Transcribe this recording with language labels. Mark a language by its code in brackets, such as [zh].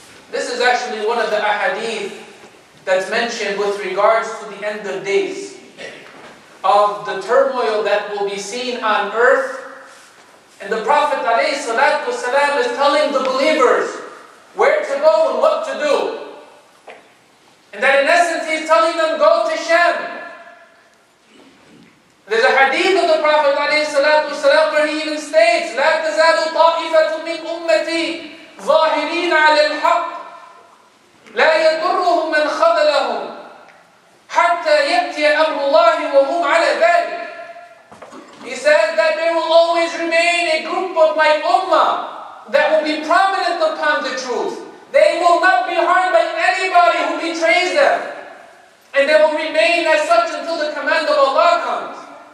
[en] This is actually one of the ahadith that's mentioned with regards to the end of days, of the turmoil that will be seen on earth. And the Prophet ﷺ is telling the believers where to go and what to do. And that in essence He's telling them, go to Sham. There's a hadith of the Prophet ﷺ where he even states, [ar] لا تزال طائفة من أمتي ظاهرين على الحق لا يضرهم من خذلهم حتى يأتي أمر الله وهم على ذلك. [en] He says that there will always remain a group of my ummah that will be prominent upon the truth. They will not be harmed by anybody who betrays them. And they will remain as such until the command of Allah comes.